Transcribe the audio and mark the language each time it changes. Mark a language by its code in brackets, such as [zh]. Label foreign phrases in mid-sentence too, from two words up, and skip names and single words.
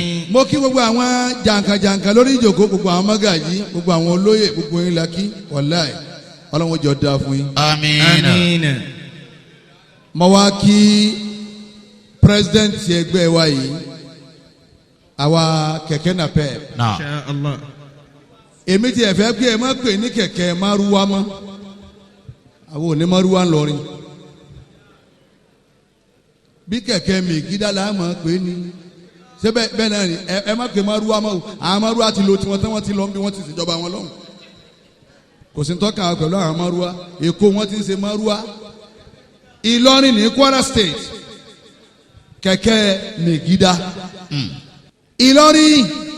[yo] mo kí gbogbo àwọn jàǹkàjàǹkà lórí ìjòkó gbogbo àwọn mọ́gàjì gbogbo àwọn olóyè gbogbo yín la kí wàláì ọlọ́run jọ dáa fún yín. [ar] آمين. [yo] mo wá kí president ẹgbẹ́ wa yìí àwa kẹ̀kẹ́ napep. [ar] نعم. إن شاء الله. [yo] èmi ti ẹ̀fẹ́ pé ẹ má pè ní kẹ̀kẹ́ márúwá mọ́ àwọn òní márúwá ńlọrin bí kẹ̀kẹ́ mègídá la máa pè ní ṣé bẹ́ẹ̀ náà ni ẹ má pè márúwá mọ́ o àwọn márúwá ti lo tiwọn tán wọ́n ti lọ bí wọ́n ti ṣèjọba wọn lọ́hùn kò sí tọ́ka pẹ̀lú àwọn márúwá èkó wọ́n ti ń ṣe márúwá ìlọrin ní Kwara State kẹ̀kẹ́ mègídá ìlọrin